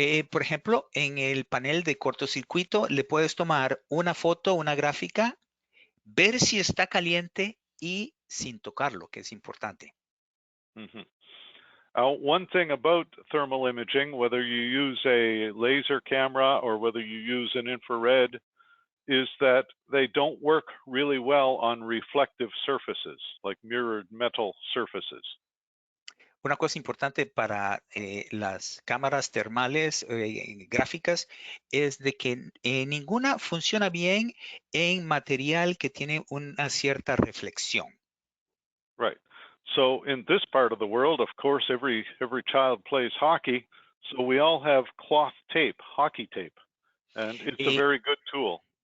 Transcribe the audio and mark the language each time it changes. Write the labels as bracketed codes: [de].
[es] Por ejemplo, en el panel de cortocircuito le puedes tomar una foto, una gráfica, ver si está caliente y sin tocarlo, que es importante. [en] One thing about thermal imaging, whether you use a laser camera or whether you use an infrared, is that they don't work really well on reflective surfaces, like mirrored metal surfaces. [es] Una cosa importante para las cámaras termales gráficas es de que ninguna funciona bien en material que tiene una cierta reflexión. [en] Right. So in this part of the world, of course, every child plays hockey, so we all have cloth tape, hockey tape, and it's a very good tool.